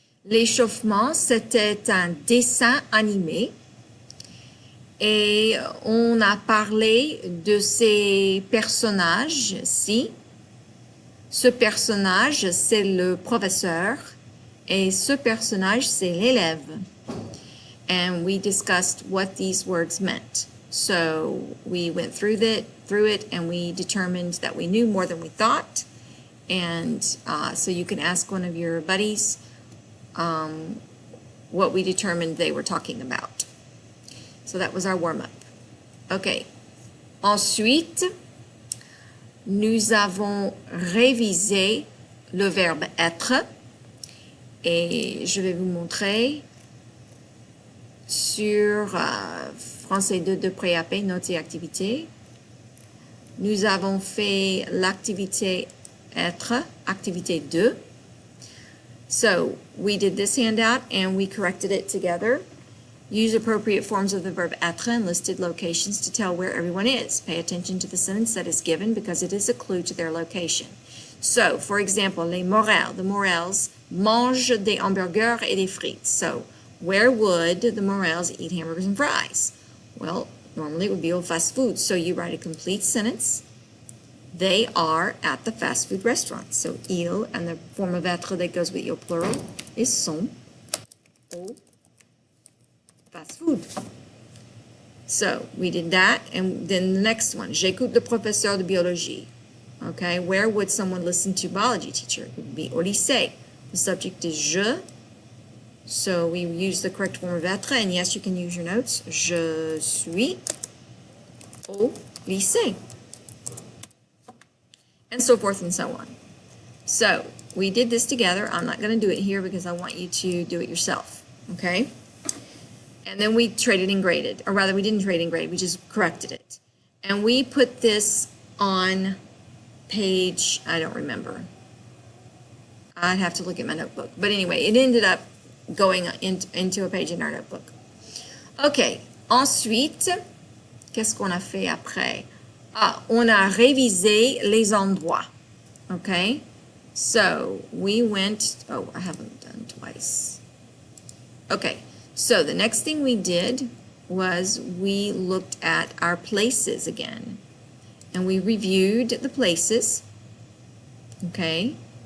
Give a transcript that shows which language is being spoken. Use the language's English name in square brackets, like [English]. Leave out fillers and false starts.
[French] L'échauffement, c'était un dessin animé et on a parlé de ces personnages-ci. Ce personnage, c'est le professeur et ce personnage, c'est l'élève. [English] And we discussed what these words meant. So we went through it and we determined that we knew more than we thought. And so you can ask one of your buddies what we determined they were talking about. So that was our warm-up. Okay. [French] Ensuite, nous avons révisé le verbe être et je vais vous montrer sur Français 2 de pré-AP, notes et activités. Nous avons fait l'activité être, activité 2. [English] So we did this handout and we corrected it together. Use appropriate forms of the verb être and listed locations to tell where everyone is. Pay attention to the sentence that is given because it is a clue to their location. So, for example, [French] les Morels, [English] the Morels [French] mangent des hamburgers et des frites. [English] So, where would the Morels eat hamburgers and fries? Well, normally it would be [French] au fast food. [English] So you write a complete sentence. They are at the fast food restaurant. So, ils, and the form of être that goes with il plural is [French] sont au fast food. [English] So, we did that. And then the next one, [French] j'écoute le professeur de biologie. [English] Okay, where would someone listen to biology teacher? It would be [French] au lycée. [English] The subject is je. So, we use the correct form of être. And yes, you can use your notes. [French] Je suis au lycée. [English] And so forth and so on. So, we did this together. I'm not going to do it here because I want you to do it yourself, okay? And then we traded and graded, or rather we didn't trade and grade, we just corrected it. And we put this on page, I don't remember. I'd have to look at my notebook. But anyway, it ended up going into a page in our notebook. [French] Okay, ensuite, qu'est-ce qu'on a fait après? On a révisé les endroits, okay? [English] So, we went, I haven't done twice. Okay, so the next thing we did was we looked at our places again. And we reviewed the places, okay?